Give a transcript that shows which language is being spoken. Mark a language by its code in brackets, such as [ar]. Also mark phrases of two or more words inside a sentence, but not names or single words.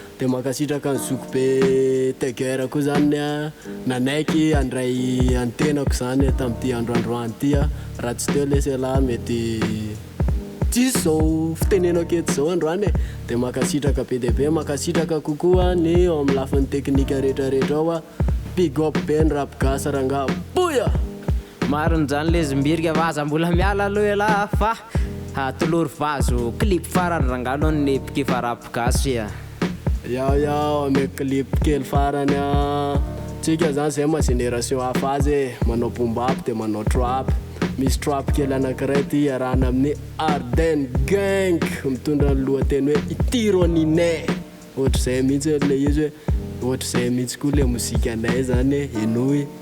[mg] De mankasitraka ny zoko be Tiger koa zany a, nanaiky handray antenako zany tamin'ity androandroany ity a. Raha tsy teo lesy lahy mety tsisy zao fitenenako eto zao androany e. De mankasitraka be dia be, mankasitraka kokoa ny ao amin'ny lafiny teknika rehetrarehetra ao a. [en] Big up [mg] be ny rapigasa rangaha, boya! Mariny zany le zimbirika fa aza mbola miala aloha e lahy fa, ah, tolory vazo clip farany rangaha aloha ny epiky fa rapigasa ia. Yao, yao, ame clip kely farany a. Tsika zany zay ma génération hafa azy e, manao [en] boom bap [mg] de manao trap. Misy trap kely anankiray ty iarahana amin'ny Arden Gang, mitondra ny lohateny hoe Itironinay. Ohatr'izay mihitsy le izy hoe, ohatr'izay mihitsy koa le mozikanay zany e, enoy.